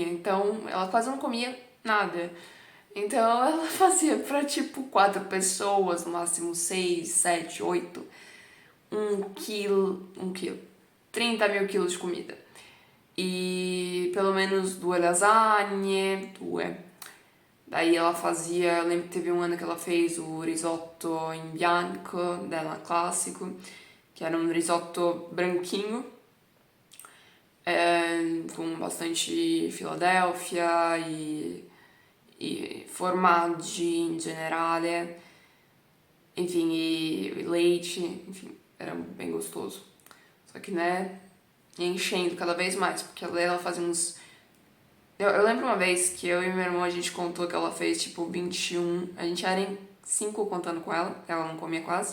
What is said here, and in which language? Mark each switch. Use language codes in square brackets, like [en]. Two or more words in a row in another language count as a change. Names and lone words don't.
[pt] Então, ela quase não comia nada. Então, ela fazia pra, tipo, 4 pessoas, no máximo 6, 7, 8, 1 quilo, 30 mil quilos de comida. E pelo menos 2 lasagne, 2. Daí ela fazia, eu lembro que teve um ano que ela fez o [it] risotto in bianco, [pt] dela clássico, que era um risotto branquinho, com bastante Filadélfia e [it] formaggi in generale, [pt] enfim, e leite, enfim, era bem gostoso. Só que, né, ia enchendo cada vez mais, porque ela fazia uns... Eu lembro uma vez que eu e meu irmão, a gente contou que ela fez, tipo, 21... A gente era em 5 contando com ela não comia quase.